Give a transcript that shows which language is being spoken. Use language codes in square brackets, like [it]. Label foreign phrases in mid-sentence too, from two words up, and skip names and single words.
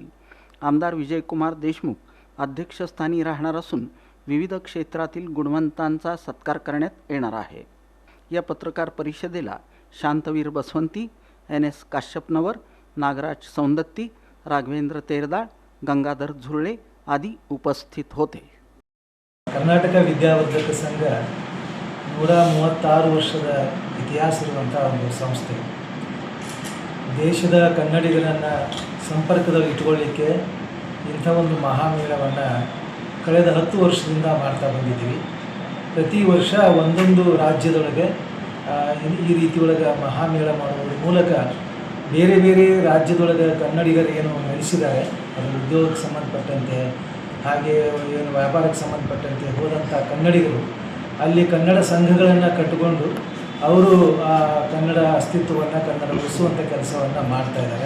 [mr] आमदार विजयकुमार देशमुख अध्यक्षस्थानी राहणार असून विविध क्षेत्रातील गुणवंतांचा सत्कार करण्यात येणार आहे। या पत्रकार परिषदेला शांतवीर बसवंती, NS काश्यपनवर, नागराज सौंदत्ती, राघवेंद्र तेरदाळ, गंगाधर झुरळे आदी उपस्थित होते। [kn] कर्नाटक विद्यावर्धक संघ 136 ವರ್ಷದ ಇತಿಹಾಸ ಇರುವಂತಹ ಒಂದು ಸಂಸ್ಥೆ। ದೇಶದ ಕನ್ನಡಿಗರನ್ನು ಸಂಪರ್ಕದಲ್ಲಿ ಇಟ್ಟುಕೊಳ್ಳಿಕ್ಕೆ ಇಂಥ ಒಂದು ಮಹಾಮೇಳವನ್ನು ಕಳೆದ 10 ವರ್ಷದಿಂದ ಮಾಡ್ತಾ ಬಂದಿದ್ದೀವಿ। ಪ್ರತಿ ವರ್ಷ ಒಂದೊಂದು ರಾಜ್ಯದೊಳಗೆ ಈ ರೀತಿ ಒಳಗೆ ಮಹಾಮೇಳ ಮಾಡುವುದರ ಮೂಲಕ ಬೇರೆ ಬೇರೆ ರಾಜ್ಯದೊಳಗೆ ಕನ್ನಡಿಗರು ಏನು ನೆಲೆಸಿದ್ದಾರೆ ಅದರ ಉದ್ಯೋಗಕ್ಕೆ ಸಂಬಂಧಪಟ್ಟಂತೆ ಹಾಗೆ ಏನು ವ್ಯಾಪಾರಕ್ಕೆ ಸಂಬಂಧಪಟ್ಟಂತೆ ಹೋದಂಥ ಕನ್ನಡಿಗರು ಅಲ್ಲಿ ಕನ್ನಡ ಸಂಘಗಳನ್ನು ಕಟ್ಟಿಕೊಂಡು ಅವರು ಆ ಕನ್ನಡ ಅಸ್ತಿತ್ವವನ್ನು ಕನ್ನಡ ಉಳಿಸುವಂಥ ಕೆಲಸವನ್ನು ಮಾಡ್ತಾ ಇದ್ದಾರೆ।